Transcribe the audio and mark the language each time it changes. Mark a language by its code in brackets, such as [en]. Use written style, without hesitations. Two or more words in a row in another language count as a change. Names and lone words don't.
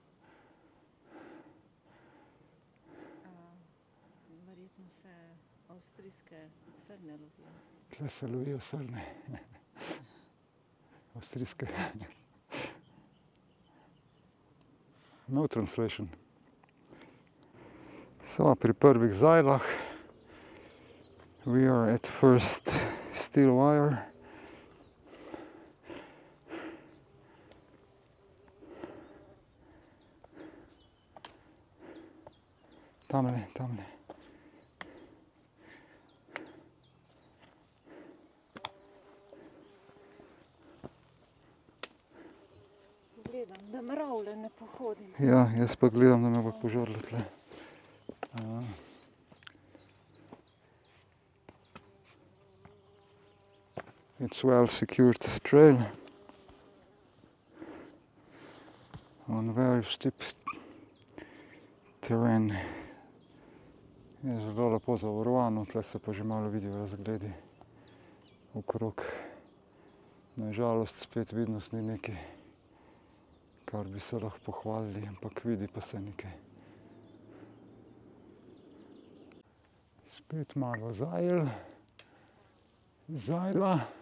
[sl] Verjetno se avstrijske srne lovijo. Tle se lovijo srne. Avstrijske. [en] No translation. [sl] So, pri prvih zajlah. [en] We are at first steel wire. [sl] Tamle, tamle. Gledam, da mravlje ne pohodim. Ja, jaz pa gledam, da me bo požrlo tle. [en] It's well secured trail on very steep terrain. [sl] Je zelo lepo zavarovano, tle se pa že malo vidijo razgledi okrog. Na žalost spet vidnost ni nekaj, kar bi se lahko pohvalili, ampak vidi pa se nekaj. Spet malo zajla.